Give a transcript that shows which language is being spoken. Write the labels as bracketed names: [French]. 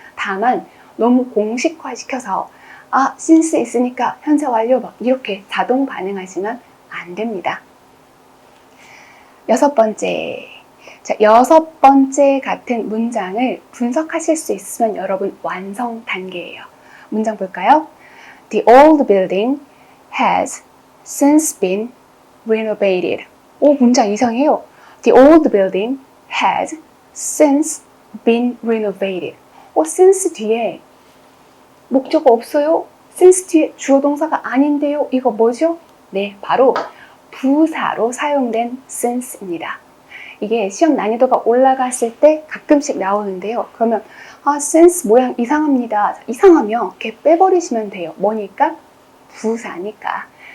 [Korean] 다만 너무 공식화시켜서 since 있으니까 현재 완료 막 이렇게 자동 반응하시면 안 됩니다. 여섯 번째 같은 문장을 분석하실 수 있으면 여러분 완성 단계예요. 문장 볼까요? [English] The old building has since been renovated. [Korean] 문장 이상해요. [English] The old building has since been renovated. [Korean] since 뒤에 목적어 없어요? since 뒤에 주어 동사가 아닌데요? 이거 뭐죠? 네, 바로 부사로 사용된 since입니다. 이게 시험 난이도가 올라갔을 때 가끔씩 나오는데요. 그러면 since 모양 이상합니다. 이상하면 이렇게 빼버리시면 돼요. 뭐니까? 부사니까.